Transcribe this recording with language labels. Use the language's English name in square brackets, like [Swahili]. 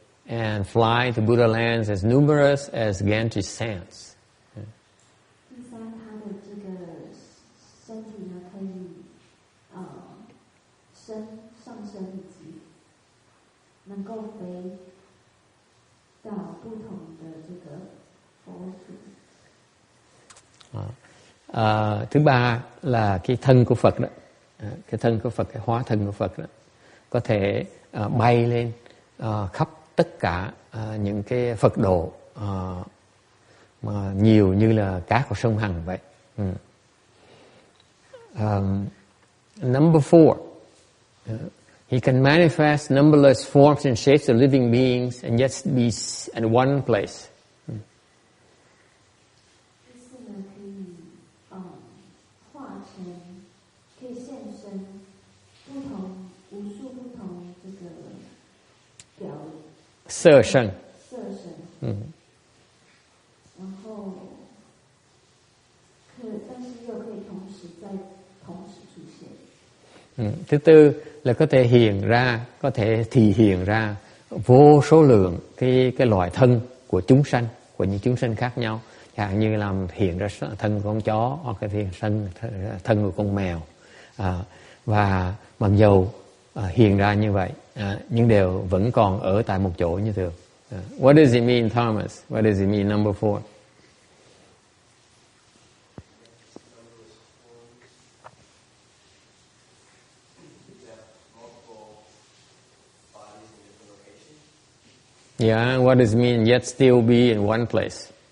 [English] and fly to Buddha lands as numerous as Ganges sands. [Chinese] 第三，他的这个身体呢，可以上升以及能够飞到不同的这个佛土。 [Vietnamese] Thứ ba là cái thân của Phật đó, cái thân của Phật, cái hóa thân của Phật đó, có thể bay lên khắp tất cả những cái Phật độ mà nhiều như là cá của sông Hằng vậy. [English] Number 4, he can manifest numberless forms and shapes of living beings and yet be in one place. [Chinese] 第四呢，可以化成，可以现身无数不同这个表色身。然后但是又可以同时出现。 [Vietnamese] Thứ tư là có thể hiện ra, có thể thì hiện ra vô số lượng cái loại thân của chúng sanh, của những chúng sanh khác nhau. Chẳng hạn như làm hiện ra thân của con chó, hoặc là hiện thân của con mèo. Và mặc dầu hiện ra như vậy, nhưng đều vẫn còn ở tại một chỗ như thường. [English] What does it mean, Thomas? What does it mean, number 4? Yeah, what does it mean, yet still be in one place?